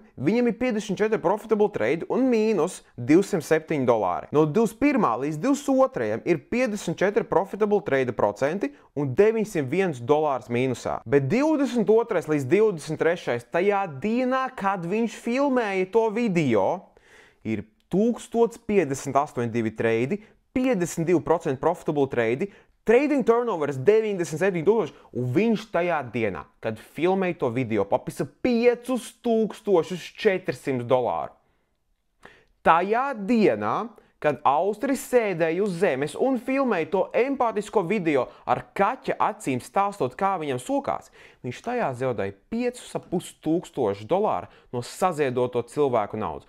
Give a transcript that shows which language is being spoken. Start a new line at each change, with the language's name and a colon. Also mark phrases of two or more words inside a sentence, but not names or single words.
Latvian: viņam ir 54
English: profitable trade
Latvian: un mīnus $207. No 21. līdz 22. ir 54
English: profitable trade
Latvian: procenti un $901 mīnusā. Bet 22. līdz 23. tajā dienā, kad viņš filmēja to video, ir 1058 trade, 52%
English: profitable trade, trading turnovers
Latvian: 97,000, un viņš tajā dienā, kad filmēja to video, papisa $5400. Tajā dienā, kad Austris sēdēja uz zemes un filmēja to empātisko video ar kaķa acīm stāstot, kā viņam sokās, viņš tajā zaudēja $5500 no saziedoto cilvēku naudas.